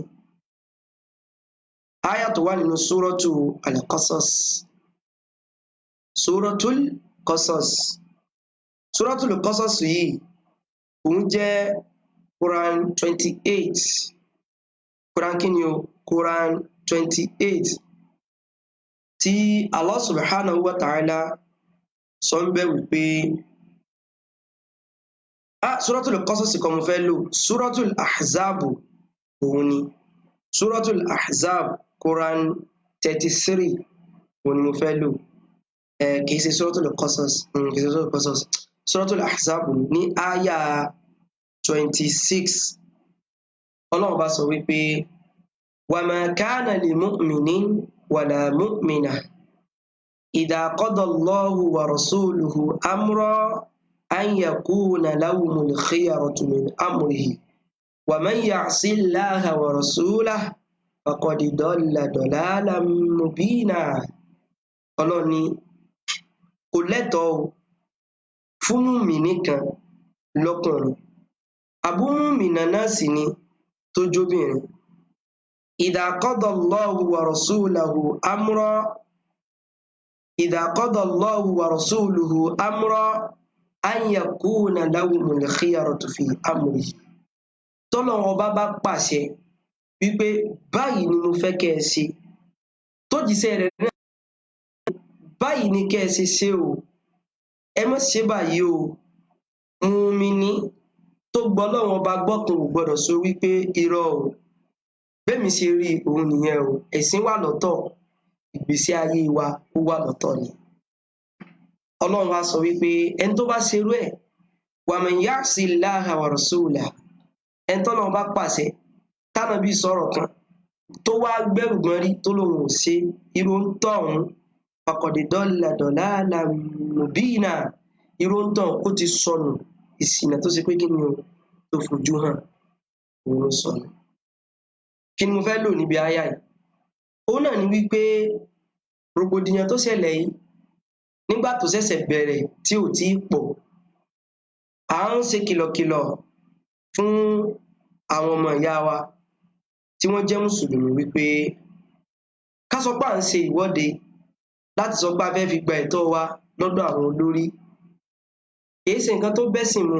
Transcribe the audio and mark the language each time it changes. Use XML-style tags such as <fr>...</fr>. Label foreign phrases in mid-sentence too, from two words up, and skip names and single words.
<yo>áyà tó wà nínú Suratul Qasas Suratul Qasas yìí òun jẹ́ Quran 28 Quran kí ni o Quran 28 tí Allah</yo> <ar>سبحانه وتعالى</ar> <yo>sọ ń bẹ̀ wípé Suratul Qasas kọ́ mo fẹ́ lò, Suratul Ahzab òun ni, Suratul Ahzab Quran 33 òun ni mo fẹ́ lò, kìí ṣe Suratul Qasas, Suratul Ahzab ní àyà 26. Ọlọ́run bá sọ wípé</yo> <ar>وما كان لمؤمن ولا مؤمنة إذا قضى الله ورسوله أمرا أن يكون لهم الخيرة من أمره ومن يعص الله ورسوله فقد ضل ضلالا مبينا.</ar> <yo>Ọlọ́run ní kò lẹ́tọ̀ọ́ fún mùmínì kan lọ́kùnrin, àbú mùmínà náà sì ni tó jóbìnrin.</yo> <ar>إذا قضى الله ورسوله أمرا، إذا قضى الله ورسوله أمرا أن يكون لهم الخيرة في أمره.</ar> <yo>Tọ́lọ́run bá pàṣẹ wípé báyìí ni mo fẹ́ kẹ́ ẹ ṣe, tó jíṣẹ́ rẹ̀ náà báyìí ni kẹ́ ẹ ṣe o, ẹ má ṣe báyìí o. Mùmínì tó gbọ́ Ọlọ́run bá gbọ́ kan ò gbọ́dọ̀ sọ wípé irọ́ o, bẹ́mi ṣe rí òun nìyẹn o, ẹ̀sìn wà lọ́tọ̀, ìgbésí ayé wa ó wà lọ́tọ̀ ni. Ọlọ́run wá sọ wípé ẹni tó bá ṣerú ẹ̀,</yo> <ar>ومن يعص الله ورسوله,</ar> <yo>ẹni tọ́lọ́run bá pàṣẹ tánàbí sọ̀rọ̀ kan tó wá gbẹ́rù gbọ́n rí tó lóun ò ṣe, irú ń tọ̀ ọ̀hún</yo> <ar>فقد ضل ضلالا مبينا,</ar> <yo>irú ń tọ̀ ó ti sọnù ìṣìnà tó ṣe pé kí ni o tó fojú hàn, òun ló sọnù. Kí ni mo fẹ́ lò níbi àyà yìí? Òun náà ni wípé rògbòdìyàn tó ṣẹlẹ̀ yìí nígbà tó ṣẹ̀ṣẹ̀ bẹ̀rẹ̀ tí ò tí pọ̀, à ń ṣe kìlọ̀kìlọ̀ fún àwọn ọmọ ìyá wa tí wọ́n jẹ́ mùsùlùmí wípé ká sọ pé à ń ṣe ìwọ́de láti sọ pé a fẹ́ fi gba ẹ̀tọ́ wa lọ́dọ̀ àwọn olórí, kìí ṣe nǹkan tó bẹ́sìn mu.</yo>